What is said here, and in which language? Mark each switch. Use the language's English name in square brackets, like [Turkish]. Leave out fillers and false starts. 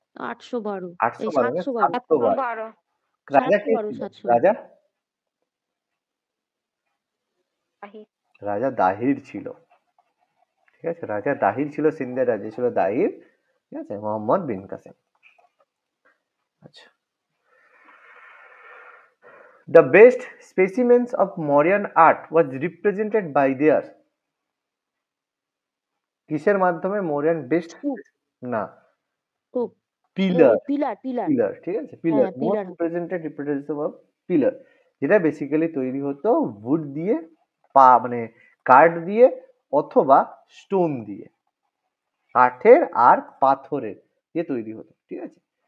[Bangla] 812। 812 না, 712। 712। রাজা কে ছিল? 712। রাজা রাজা দাহির ছিল, ঠিক আছে, রাজা দাহির ছিল, সিন্ধের রাজা ছিল দাহির, ঠিক আছে, মোহাম্মদ বিন কাসিম। [English] আচ্ছা, the best specimens of Mauryan art was represented by their, [Bangla] কিসের মাধ্যমে মৌর্যান বেস্ট? না, স্তূপ। পিলার। পিলার। পিলার, ঠিক আছে, পিলার, হ্যাঁ, [English] most [Bangla] pillar. [English] represented representative of pillar, [Bangla] যেটা বেসিক্যালি তৈরি হতো উড দিয়ে, মানে কাঠ দিয়ে অথবা স্টোন দিয়ে, কাঠের আর পাথরের দিয়ে তৈরি হতো, ঠিক আছে।